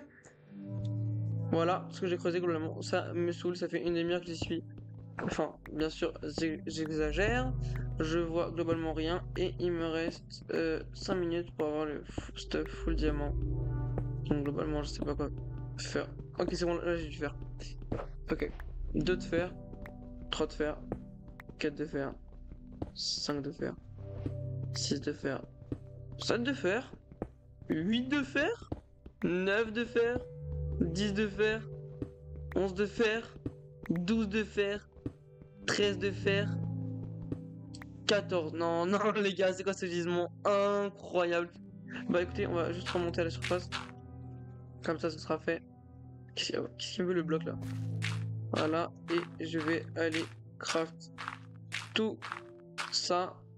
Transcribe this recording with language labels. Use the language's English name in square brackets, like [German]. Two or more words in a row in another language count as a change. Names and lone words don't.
[French] Voilà, ce que j'ai creusé globalement. Ça me saoule, ça fait une demi-heure que j'y suis. Enfin, bien sûr, j'exagère. Je vois globalement rien. Et il me reste 5 minutes pour avoir le stuff full diamant. Donc globalement, je sais pas quoi faire. Ok, c'est bon, là j'ai du fer. Ok. 2 de fer, 3 de fer, 4 de fer, 5 de fer, 6 de fer, 7 de fer, 8 de fer, 9 de fer, 10 de fer, 11 de fer, 12 de fer, 13 de fer, 14. Non, non, les gars, c'est quoi ce gisement incroyable? Bah écoutez, on va juste remonter à la surface. Comme ça, ce sera fait. Qu'est-ce qu'il me veut le bloc là? Voilà, et je vais aller craft tout ça.